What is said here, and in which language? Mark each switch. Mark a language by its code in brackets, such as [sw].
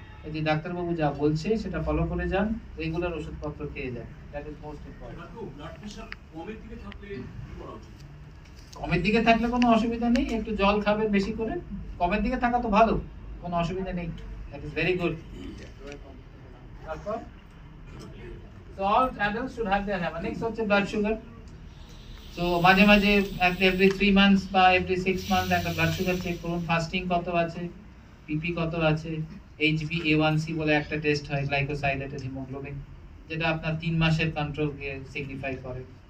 [bn] এই যে ডাক্তারবাবু যা বলছে সেটা ফলো করে যান, রেগুলার ওষুধপত্র খেয়ে যান, [en] That is most important. [bn] Blood pressure কমের দিকে থাকলে কি করা উচিত? কমের দিকে থাকলে কোনো অসুবিধা নেই, একটু জল খাবেন বেশি করে, কমের দিকে থাকা তো ভালো, কোনো অসুবিধা নেই, [en] That is very good. [bn] তারপর [en] so all adults should have their hammer. [bn] Next হচ্ছে ব্লাড সুগার। সো মাঝে মাঝে [en] every 3 months [bn] বা [en] every 6 months [bn] একটা ব্লাড সুগার চেক করুন, ফাস্টিং কত আছে, পিপি কত আছে, HbA1c বলে একটা টেস্ট হয়, গ্লাইকোসাইলেটেড হিমোগ্লোবিন, যেটা আপনার 3 মাসের কন্ট্রোলকে সিগনিফাই করে।